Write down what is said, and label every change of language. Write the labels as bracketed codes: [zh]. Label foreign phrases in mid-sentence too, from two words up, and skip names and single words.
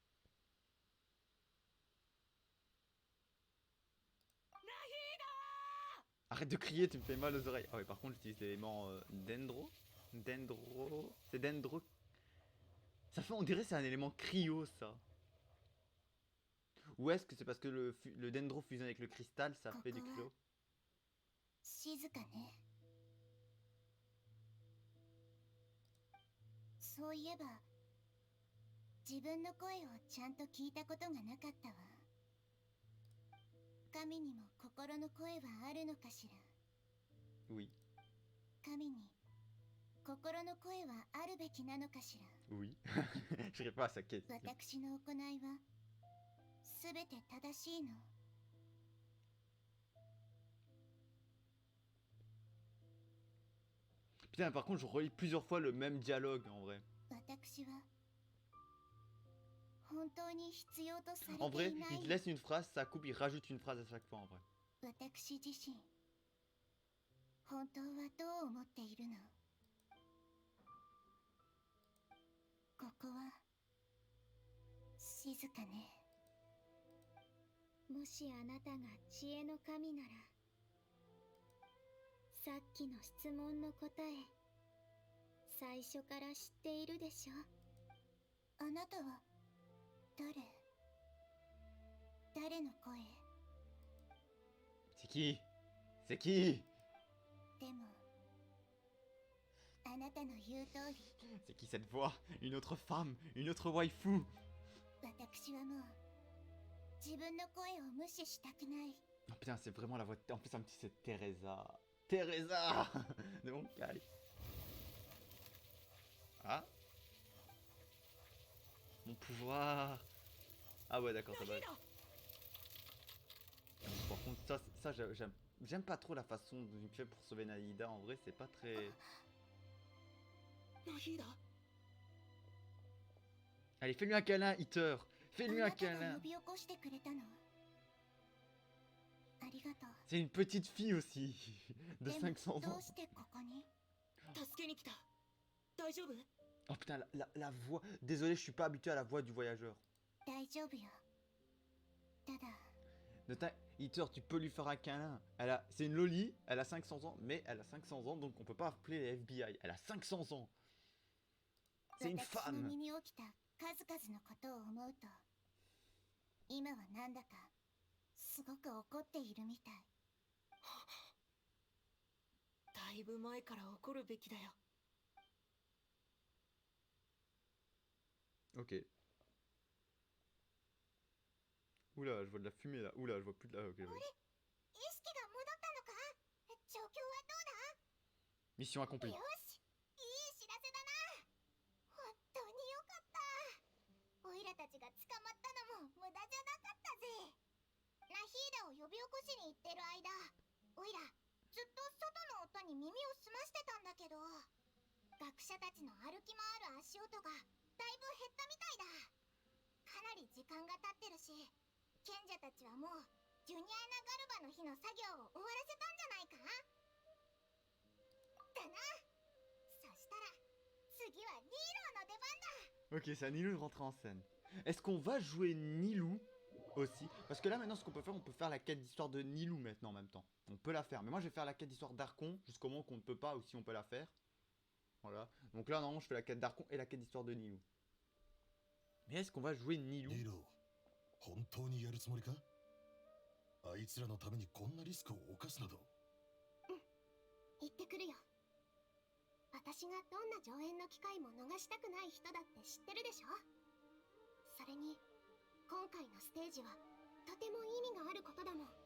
[fr] Arrête de crier, tu me fais mal aux oreilles. Ah ouais, par contre, j'utilise l'élément Dendro. Dendro. C'est Dendro. Ça fait, on dirait que c'est un élément cryo, ça. Ou est-ce que c'est parce que le Dendro fusionne avec le cristal, ça fait du cryo? [ja] 静かね。そういえば、自分の声をちゃんと聞いたことがなかったわ。神にも心の声はあるのかしら。 [fr] Oui. [ja] 神に心の声はあるべきなのかしら。 [fr] Oui. Je réponds à sa question. [ja] 私の行いはすべて正しいの。 [fr] Putain, par contre, je relis plusieurs fois le même dialogue en vrai. [ja] 私は本当に必要とされ [fr] En [ja] て [fr] vrai, [ja] いな [fr] il te [ja] い。 [fr] laisse une phrase, ça coupe, il rajoute une phrase à chaque fois en vrai. [ja] 私自身本当はどう思っているの？ここは静かね。もしあなたが知恵の神なら、さっきの質問の答え、最初から知っているでしょ？あなたは誰の声？ [fr] C'est qui? C'est qui? [ja] でもあなたの言う通り、 [fr] C'est qui cette voix? Une autre femme? Une autre waifu? [ja] 私はもう自分の声を無視したくない。 [fr] Oh putain, c'est vraiment la voix de... En plus, un petit, c'est Teresa. Teresa de Honkai. Ah. Mon pouvoir. Ah ouais, d'accord, ça va. Par contre, ça j'aime pas trop la façon dont il fait pour sauver Naïda. En vrai, c'est pas très... Allez, fais-lui un câlin, Hitter. Fais-lui un [ja] あなたが [fr] câlin. [ja] 呼び起こしてくれたの？ありがとう。 [fr] C'est une petite fille aussi. De [ja] でも [fr] 500 [ja] ど [fr] ans. [ja] うしてここに？助けに来た。大丈夫？ [fr] Oh putain, la voix... Désolé, je suis pas habitué à la voix du voyageur. [ja] 大丈夫よ。ただ [fr] Hitter, tu peux lui faire un câlin. C'est une loli, elle a 500 ans, mais elle a 500 ans, donc on peut pas appeler les FBI. Elle a 500 ans. C'est une [ja] 私の [fr] femme. [ja] 身に起きた数々のことを思うと、今はなんだかすごく怒っているみたい。だいぶ前から怒るべきだよ。 [fr] Ok. Oula, je vois de la fumée là. Oula, je vois plus de la... Ok, ouais. [ja] 意識が戻ったのか？ [fr] Mission accomplie. [ja] よし、いい知らせだな。本当によかった。オイラたちが捕まったのも無駄じゃなかったぜ。ナヒーダを呼び起こしに行ってる間、オイラずっと外の音に耳を澄ましてたんだけど、学者たちの歩き回る足音がだいぶ減ったみたいだ。かなり時間が経ってるし、賢者たちはもうジュニアナガルバの日の作業を終わらせたんじゃないかだな。そしたら次はニーローの出番だ。 [fr] Ok, c'est à Nilou de rentrer en scène. Est-ce qu'on va jouer Nilou aussi? Parce que là maintenant ce qu'on peut faire la quête d'histoire de Nilou maintenant en même temps. On peut la faire. Mais moi je vais faire la quête d'histoire d'Archon jusqu'au moment qu'on ne peut pas ou si on peut la faire. Voilà. Donc là normalement je fais la quête d'Archon et la quête d'histoire de Nilou. Mais est-ce qu'on va jouer Nilou? [ja] ニーロー、本当にやるつもりか？あいつらのためにこんなリスクを冒すなど。行ってくるよ。私がどんな上演の機会も逃したくない人だって知ってるでしょ。それに今回のステージはとても意味があることだもん。